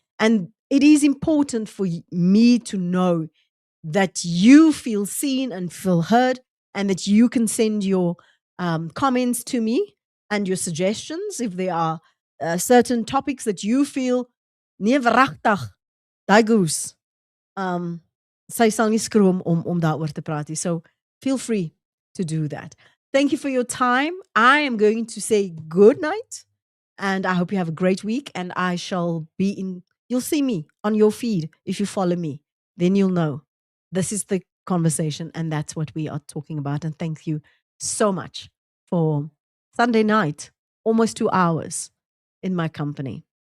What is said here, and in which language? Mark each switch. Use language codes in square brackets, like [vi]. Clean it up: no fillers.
[en] And it is important for me to know that you feel seen and feel heard, and that you can send your comments to me and your suggestions if there are certain topics that you feel, [af] nee verragtig, daai goose. Sy sal nie skroom om daaroor te praat nie. [en] So feel free to do that. Thank you for your time. I am going to say good night. And I hope you have a great week. And I shall be you'll see me on your feed if you follow me. Then you'll know this is the conversation and that's what we are talking about. And thank you so much for Sunday night, almost 2 hours in my company.